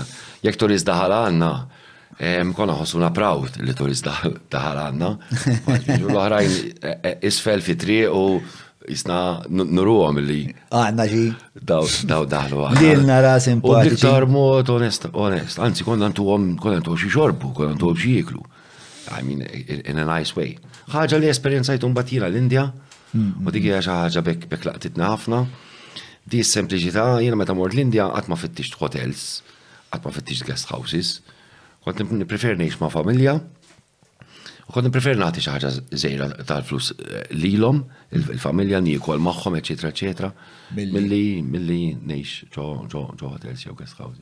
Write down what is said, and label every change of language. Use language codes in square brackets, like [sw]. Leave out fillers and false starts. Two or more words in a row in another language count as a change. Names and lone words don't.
[mt] Jekk turist daħal għandna, konna ħossuna proud li turist daħal għandna. L-oħrajn isfel fit-triq u jisna nurruhom li għandna ġi daw daħlu għandna. Dilna ras simpatiċi. U b'iktar mod onest, anzi konna ntuhom xi xorbu, konna ntuhom xi jieklu. [en] I mean, in a nice way. [mt] Ħaġa li esperjenzajtu mbagħad jiena l-Indja, u dik hija xi ħaġa bekk laqtitna ħafna. Di s-sempliċità, jiena meta mort l-Indja qatt ma fittixt hotels, qatt ma fittixt [en] guest houses. [mt] Kont nipprefer ngħix ma' familja, u kont nipprefer nagħti xi ħaġa żgħira tal-flus lilhom, il-familja niekol magħhom, eċetera, eċetera, milli ngħix ġo hotels jew [en] guest houses.